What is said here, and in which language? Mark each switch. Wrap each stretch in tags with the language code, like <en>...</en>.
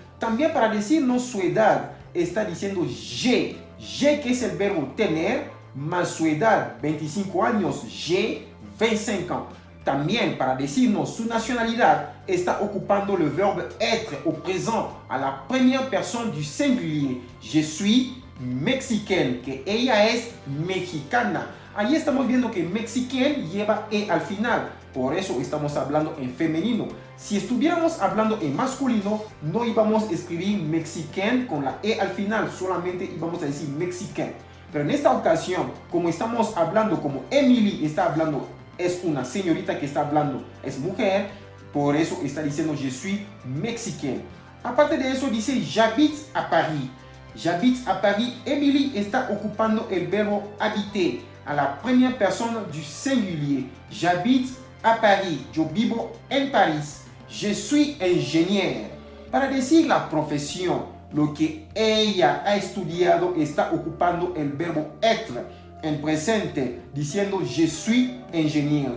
<es>También para decirnos su edad, está diciendo je, que es el verbo tener, más su edad, 25 años,</es> <fr>j'ai 25 ans.</fr> <es>También para decirnos su nacionalidad, está ocupando</es> <fr>le verbe être au présent, a la première personne du singulier. Je suis mexicaine,</fr> <es>que ella es mexicana. Ahí estamos viendo que mexicaine lleva e al final, por eso estamos hablando en femenino. Si estuviéramos hablando en masculino, no íbamos a escribir mexicaine con la e al final, solamente íbamos a decir mexicain. Pero en esta ocasión, como estamos hablando, como Emily está hablando, es una señorita que está hablando, es mujer, por eso está diciendo</es> <fr>je suis mexicaine.</fr> <es>Aparte de eso dice</es> <fr>j'habite à Paris. J'habite à Paris.</fr> <es>Emily está ocupando el verbo habiter a la primera persona</es> <fr>du singulier. J'habite à Paris.</fr> <es>Yo vivo en París.</es> <fr>Je suis ingénieur.</fr> <es>Para decir la profesión, lo que ella ha estudiado, está ocupando el verbo être en presente, diciendo</es> <fr>je suis ingénieur.</fr>